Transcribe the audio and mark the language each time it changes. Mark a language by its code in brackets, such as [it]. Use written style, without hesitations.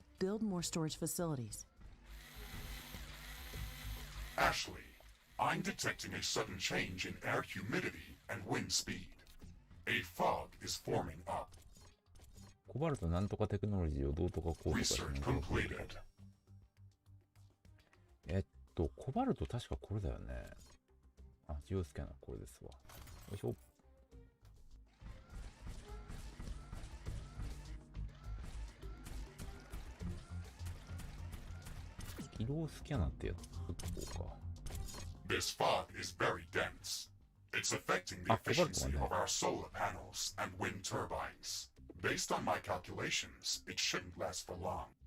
[en] Build more storage facilities. Ashley, I'm detecting a sudden change in air humidity and wind speed. A fog is forming up. [ja] コバルトなんとかテクノロジーをどうとかこうとかして [en] Research [ja] ね。 [en] completed. [ja] コバルト確かこれだよね。あ、ジオスキャナーこれですわ。よいしょ。軌道スキャナーってやつこうか。 [en] This fog is very dense. It's affecting the efficiency of our solar panels and wind turbines. Based on my calculations, it shouldn't last for long.